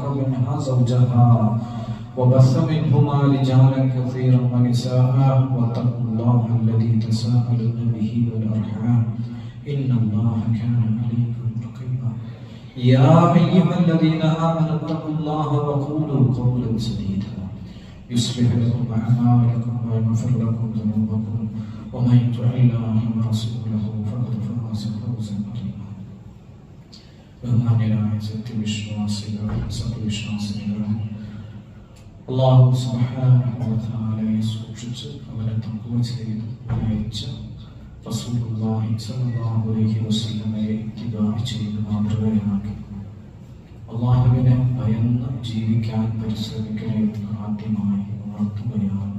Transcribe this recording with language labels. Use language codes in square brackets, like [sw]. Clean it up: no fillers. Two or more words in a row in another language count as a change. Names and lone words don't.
[ar] منها زوجها وبث منهما رجالا كثيرا ونساء واتقوا الله الذي تساءلون به والأرحام إن الله كان عليكم رقيبا يا أيها الذين آمنوا اتقوا الله وقولوا قولا سديدا يصلح لكم أعمالكم ويغفر لكم ذنوبكم ومن يطع الله ورسوله فقد فاز فوزا عظيما [ml] ബഹുമാന്യരായ സത്യവിശ്വാസികളെ സത്യവിശ്വാസികളെ [ar] الله سبحانه وتعالى [ml] സൂക്ഷിച്ച് അവനെ തഖ്വ ചെയ്ത് അയച്ച [ar] رسول الله صلى الله عليه وسلم [ml] ഇത്തിബാഅ് ചെയ്ത് മാതൃകയാക്കി അല്ലാഹുവിനെ ഭയന്ന് ജീവിക്കാൻ പരിശ്രമിക്കണമെന്ന് ആദ്യമായി ഉണർത്തുകയാണ്.